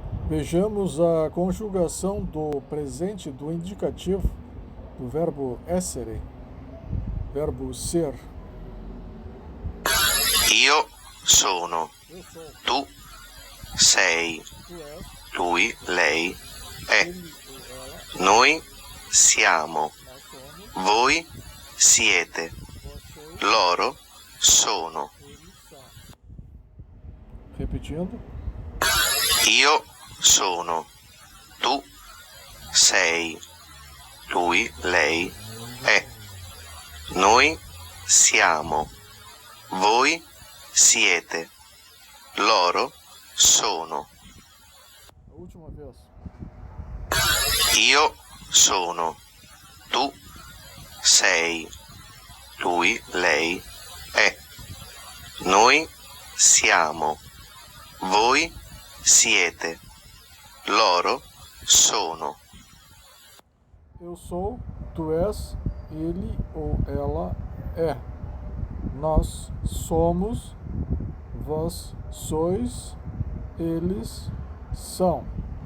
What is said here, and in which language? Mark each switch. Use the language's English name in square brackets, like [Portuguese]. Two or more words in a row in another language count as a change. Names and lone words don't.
[Portuguese] Vejamos a conjugação do presente do indicativo do verbo essere, verbo ser. [Italian] Io sono, [Portuguese] Eu sou, [Italian] tu sei, [Portuguese] tu és, [Italian] lui, lei è, [Portuguese] ele ou ela, [Italian] noi siamo, [Portuguese] nós somos, [Italian] voi siete, [Portuguese] vós sois, [Italian] loro sono. [Portuguese] eles são. Repetindo. [Italian] Io sono, tu sei, lui, lei è, noi siamo, voi siete, loro sono. [Portuguese] A última vez. [Italian] Io sono, tu sei, lui, lei è, noi siamo, voi siete, loro sono. [Portuguese] Eu sou, tu és, ele ou ela é. Nós somos, vós sois, eles são.